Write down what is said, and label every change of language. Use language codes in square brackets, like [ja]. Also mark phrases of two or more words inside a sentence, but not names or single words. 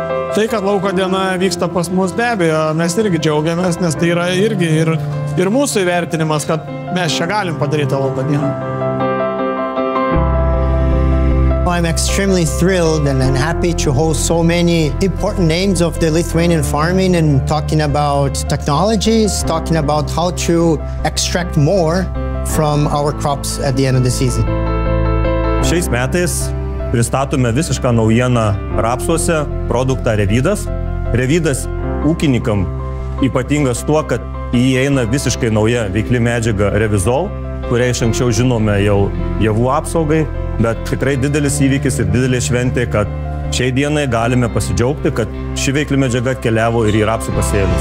[lt] Tai, kad lauko diena vyksta pas mus, be abejo, mes irgi džiaugiamės, nes tai yra irgi ir mūsų įvertinimas, kad mes čia galim padaryti lauko dieną. [en] I'm extremely thrilled and happy to host so many important names of the Lithuanian farming and talking about technologies, talking about how to extract more from our crops at the end of the season. [lt] Šiais metais pristatome visišką naujieną rapsuose produktą Revidas. Revidas ūkininkam ypatingas tuo, kad į jį eina visiškai nauja veikli medžiaga Revizol, kurią iš anksčiau žinome jau javų apsaugai, bet tikrai didelis įvykis ir didelė šventė, kad šiai dienai galime pasidžiaugti, kad ši veikli medžiaga atkeliavo ir į rapsų pasėlius.